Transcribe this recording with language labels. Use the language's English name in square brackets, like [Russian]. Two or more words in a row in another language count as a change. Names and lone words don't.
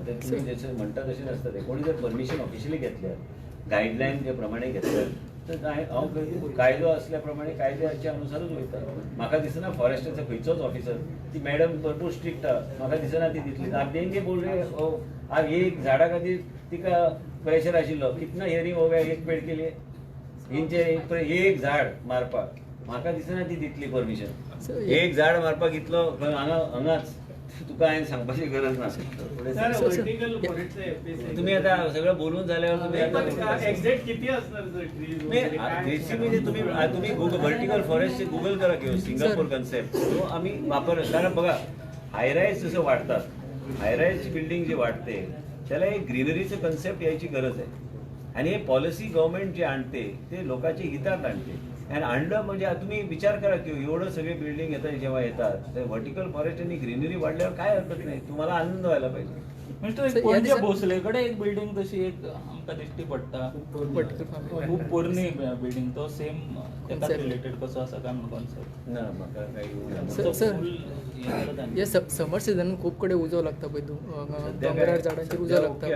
[Konkani] ते तुमी जशें म्हणटा तशें नासता तें. कोणी जर [English] permission officially [Konkani] घेतल्यार गायडलायन जे प्रमाणे घेतल्यार तर हांव कायदो असल्या प्रमाणे कायद्याच्या अनुसारूच वयता. म्हाका दिसना फॉरेस्टाचो खंयचोच ऑफिसर ती मॅडम भरपूर स्ट्रिक्ट आहा म्हाका दिसना ती दितली. तेंगे बोलले एक झाडा खातीर तिका प्रेशर आशिल्लो [Hindi] कितना हियरिंग हो गया एक पेड [Konkani] केली हेंचे एक झाड मारपाक म्हाका दिसना ती दितली परमिशन. एक झाड मारपाक इतलो हांगाच तुका हांवें सांगपाची गरज ना. [Marathi] तुम्ही आता सगळं बोलून झाल्यावर तुम्ही तुम्ही [English] vertical forest [Marathi] गुगल करा किंवा सिंगापूर कन्सेप्ट तो आम्ही वापर. कारण बघा हायराईज जसं वाढतात [English] high-rise building [Marathi] जे वाढते त्याला एक ग्रीनरीचं कन्सेप्ट यायची गरज आहे. आणि हे [English] policy government [Marathi] जे आणते ते लोकांच्या हितात आणते. आणि आणलं म्हणजे तुम्ही विचार करा की एवढं सगळे बिल्डिंग येतात जेव्हा येतात तर [English] vertical forest [Marathi] आणि ग्रीनरी वाढल्यावर काय हरकत नाही. तुम्हाला आनंद व्हायला पाहिजे. [Konkani] म्हणजे तो एक पणजे भोसलेकडे एक बिल्डिंग तशी एक आमकां दिश्टी पडटा खूप पोरणी बिल्डिंग तो सेम तेका रिलेटेड कसो आसा काय म्हणून कॉन्सेप्ट ना म्हाका काही सर [English] summer season [Konkani] खूप कडे उजो लागता पळय डोंगरार झाडांचेर उजो लागता